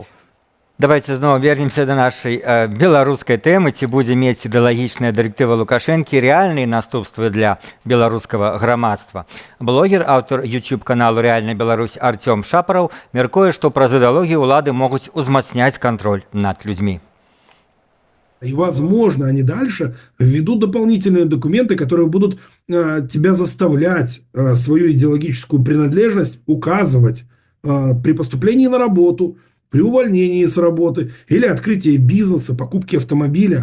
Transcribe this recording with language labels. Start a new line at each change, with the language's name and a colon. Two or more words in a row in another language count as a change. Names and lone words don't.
Belarusian: Давайте зноў вернемся да нашай беларускай тэмы. Ці будзе мець ідэалагічная дырэктыва Лукашэнкі рэальныя наступствы для беларускага грамадства? Блогер, аўтар YouTube-каналу «Рэальная Беларусь» Артём Шапараў мяркуе, што праз ідэалогію ўлады могуць узмацняць кантроль над людзьмі.
Russian: И, возможно, они дальше введут дополнительные документы, которые будут тебя заставлять свою идеологическую принадлежность указывать при поступлении на работу, при увольнении с работы или открытии бизнеса, покупке автомобиля.